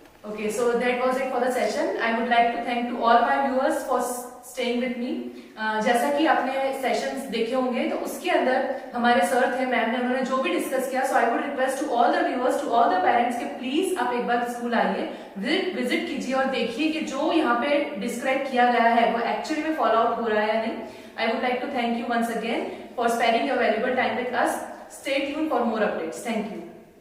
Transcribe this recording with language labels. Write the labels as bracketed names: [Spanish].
[English] Okay, so that was it for the session. I would like to thank to all my viewers for staying with me. [Hindi] जैसा कि आपने sessions देखे होंगे तो उसके अंदर हमारे सर थे, मैम ने, उन्होंने जो भी डिस्कस किया, [English] so I would request to all the viewers, to all the parents [Hindi] कि प्लीज आप एक बार स्कूल आइए, विजिट कीजिए और देखिए कि जो यहाँ पे डिस्क्राइब किया गया है वो एक्चुअली में फॉलो आउट हो रहा है या नहीं। [English] I would like to thank you once again for sparing your valuable time with us. Stay tuned for more updates. Thank you.